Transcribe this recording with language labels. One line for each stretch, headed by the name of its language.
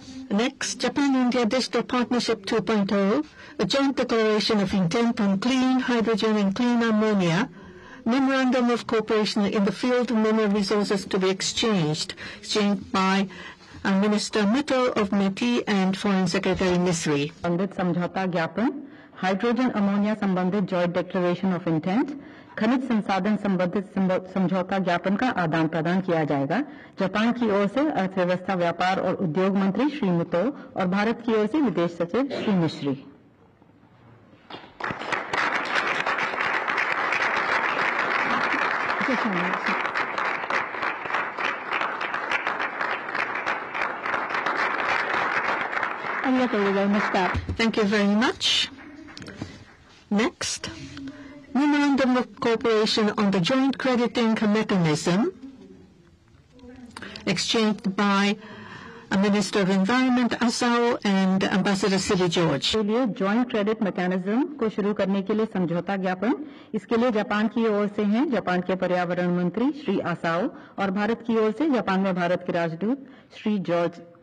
English: Next, Japan-India Digital Partnership 2.0, a joint declaration of intent on clean hydrogen and clean ammonia, memorandum of cooperation in the field of mineral resources to be exchanged by Minister Mittal of METI and Foreign Secretary Misri.
Hindi: संबंधित समझौता ज्ञापन, hydrogen ammonia संबंधित joint declaration of intent, खनिज संसाधन संबंधित समझौता ज्ञापन का आदान प्रदान किया जाएगा। जापान की ओर से अर्थव्यवस्था, व्यापार और उद्योग मंत्री श्री मितो और भारत की ओर से विदेश सचिव श्री मिश्री।
English: Thank you very much. Next, memorandum of cooperation on the joint crediting mechanism exchanged by Minister of Environment Asao and Ambassador Siri George.
Hindi: के लिए जॉइंट क्रेडिट मैकेनिज्म को शुरू करने के लिए समझौता ज्ञापन, इसके लिए जापान की ओर से हैं जापान के पर्यावरण मंत्री श्री आसाओ और भारत की ओर से जापान में भारत के राजदूत श्री जॉर्ज।